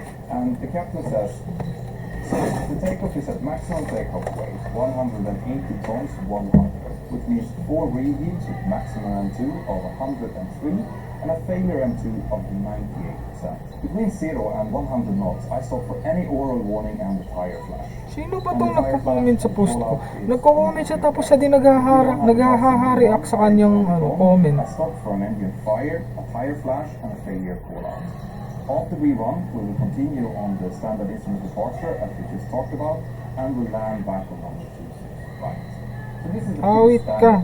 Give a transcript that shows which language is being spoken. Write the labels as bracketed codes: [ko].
[en] And the captain says, the takeoff is at maximum takeoff weight, 180 tons 100, which means 4 reheats with maximum N2 of 103 and a failure M2 of 98%. Between 0 and 100 knots, I stop for any oral warning and the tire flash. [tl] Sino ba itong nagko-comment sa post ko? Nagko-comment siya tapos siya din naghaha-react sa kanyang comment. [en] I stop for an engine fire, a tire flash, and a failure call-out. After V1, we will continue on the standard instrument departure as we just talked about, and we'll land back on runway 26 right. So this is the [tl] Awit [en] pretty [tl] ka,